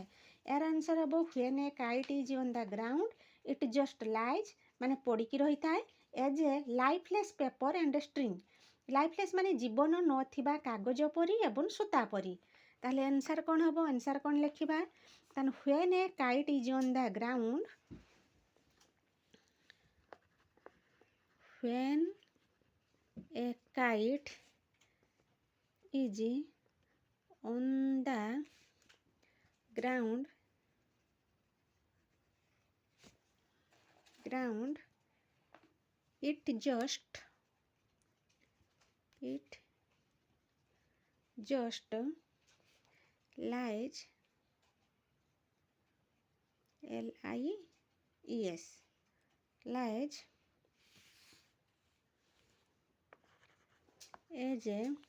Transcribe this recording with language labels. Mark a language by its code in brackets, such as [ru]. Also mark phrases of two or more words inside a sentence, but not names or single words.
[or] ଏହାର ଆନ୍ସର ହେବ [en] when a kite is on the ground it just lies, [or] ମାନେ ପଡ଼ିକି ରହିଥାଏ, [en] as a lifeless paper and string. [or] ଲାଇଫଲେସ୍ ମାନେ ଜୀବନ ନଥିବା କାଗଜ ପରି ଏବଂ ସୂତା ପରି। ତାହେଲେ ଆନ୍ସର କ'ଣ ହେବ? ଆନ୍ସର କ'ଣ ଲେଖିବା? ତାହେଲେ [en] when a kite is on the ground, when a kite is on the ground, it just lies, lies, lies as a